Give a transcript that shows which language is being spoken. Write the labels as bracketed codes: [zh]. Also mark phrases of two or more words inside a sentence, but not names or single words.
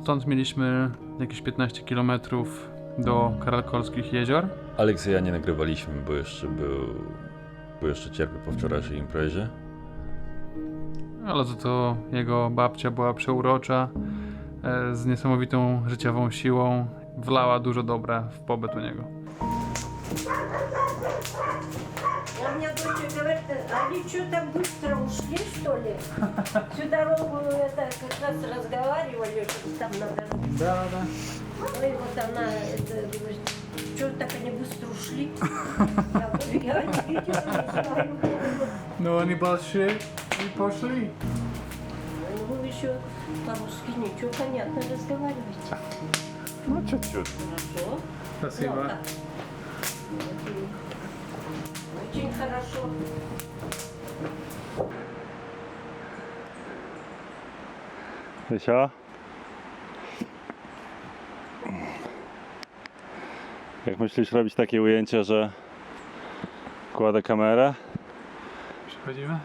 [pl] Stąd mieliśmy jakieś 15 km do Karakolskich jezior. Aleksieja nie nagrywaliśmy, bo jeszcze cierpię po wczorajszej imprezie. Ale za to jego babcia była przeurocza, z niesamowitą życiową siłą. Wlała dużo dobra w pobyt u niego. [ru] А мне дочь говорит, они что-то быстро ушли, что ли? Всю дорогу это как раз разговаривали, что там надо. Да. Ну и вот она это говорит, что так они быстро ушли? Я говорю, я не видела, не знаю. [pl] No oni patrzyli i poszli. [ru] Ну вы еще по-русски ничего понятно разговариваете. [pl] No ciut. [ru] Хорошо. Спасибо. Ну, так. Очень хорошо. [pl] Wysia? Jak myślisz robić takie ujęcie, że kładę kamerę, Przechodzimy?